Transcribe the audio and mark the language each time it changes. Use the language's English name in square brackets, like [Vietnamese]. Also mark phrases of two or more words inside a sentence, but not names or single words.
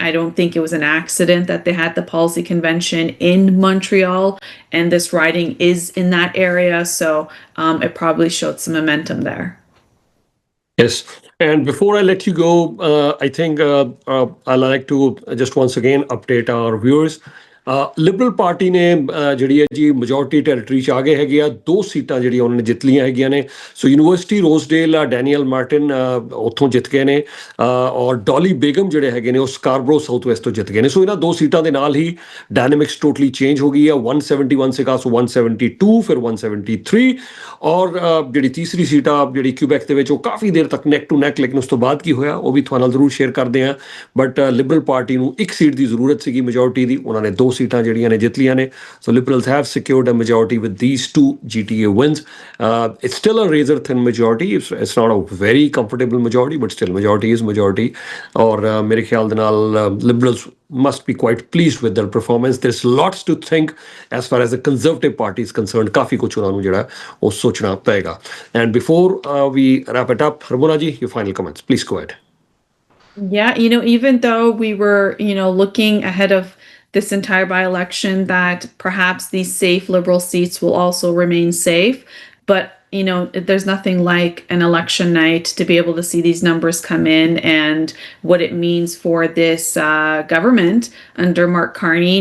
[English] I don't think it was an accident that they had the policy convention in Montreal, and this riding is in that area. So it probably showed some momentum there. Yes. And before I let you go, I think I'd like to just once again update our viewers. [Punjabi] ਲਿਬਰਲ ਪਾਰਟੀ ਨੇ ਜਿਹੜੀ ਹੈ ਜੀ [English] majority territory [Punjabi] 'ਚ ਆ ਗਏ ਹੈਗੇ ਆ। 2 ਸੀਟਾਂ ਜਿਹੜੀਆਂ ਉਹਨਾਂ ਨੇ ਜਿੱਤ ਲਈਆਂ ਹੈਗੀਆਂ ਨੇ। ਸੋ ਯੂਨੀਵਰਸਿਟੀ ਰੋਜ਼ਡੇਲ ਡੈਨੀਅਲ ਮਾਰਟਿਨ ਉੱਥੋਂ ਜਿੱਤ ਗਏ ਨੇ, ਔਰ ਡੋਲੀ ਬੇਗਮ ਜਿਹੜੇ ਹੈਗੇ ਨੇ ਉਹ ਸਕਾਰਬਰੋ ਸਾਊਥ ਵੈਸਟ ਤੋਂ ਜਿੱਤ ਗਏ ਨੇ। ਸੋ ਇਹਨਾਂ 2 ਸੀਟਾਂ ਦੇ ਨਾਲ ਹੀ [English] dynamics totally change [Punjabi] ਹੋ ਗਈ ਆ। 171 ਸੀਗਾ, ਸੋ 172, ਫਿਰ 173, ਔਰ ਜਿਹੜੀ ਤੀਸਰੀ ਸੀਟ ਆ ਜਿਹੜੀ ਕਿਊਬੈਕ ਦੇ ਵਿੱਚ, ਉਹ ਕਾਫੀ ਦੇਰ ਤੱਕ [English] neck to neck, [Punjabi] ਲੇਕਿਨ ਉਸ ਤੋਂ ਬਾਅਦ ਕੀ ਹੋਇਆ ਉਹ ਵੀ ਤੁਹਾਡੇ ਨਾਲ ਜ਼ਰੂਰ ਸ਼ੇਅਰ ਕਰਦੇ ਹਾਂ। ਬਟ ਲਿਬਰਲ ਪਾਰਟੀ ਨੂੰ 1 ਸੀਟ ਦੀ ਜ਼ਰੂਰਤ ਸੀਗੀ ਮੈਜੋਰਟੀ ਦੀ, ਉਹਨਾਂ ਨੇ 2 ਸੀਟਾਂ ਜਿਹੜੀਆਂ ਨੇ ਜਿੱਤ ਲੀਆਂ ਨੇ। [English] So Liberals have secured a majority with these 2 GTA wins. It's still a razor thin majority. It's not a very comfortable majority, but still majority is majority. [Punjabi] ਔਰ ਮੇਰੇ ਖਿਆਲ ਦੇ ਨਾਲ [English] liberals must be quite pleased with their performance. There's lots to think as far as the Conservative Party is concerned. [Punjabi] ਕਾਫੀ ਕੁਛ ਉਹਨਾਂ ਨੂੰ ਜਿਹੜਾ ਉਹ ਸੋਚਣਾ ਪਏਗਾ. [English] And before we wrap it up, Ramona ji, your final comments. Please go ahead. Yeah, even though we were, looking ahead of this entire by-election that perhaps these safe Liberal seats will also remain safe, but there's nothing like an election night to be able to see these numbers come in and what it means for this government under Mark Carney.